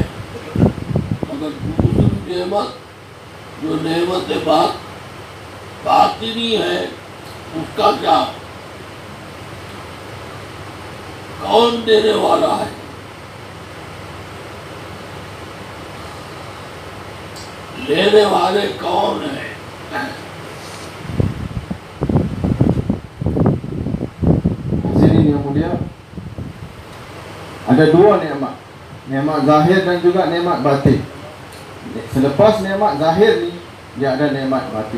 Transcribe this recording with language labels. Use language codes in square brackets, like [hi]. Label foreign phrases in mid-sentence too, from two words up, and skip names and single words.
[ur] مگر دوسری نعمت جو نعمت باطنی ہے، اس کا کیا? کون دینے والا ہے? لینے والے کون ہے? [ms] Hadirin yang mulia, ada dua nikmat, nikmat zahir dan juga nikmat batin. Selepas nikmat zahir ni, dia ada nikmat batin.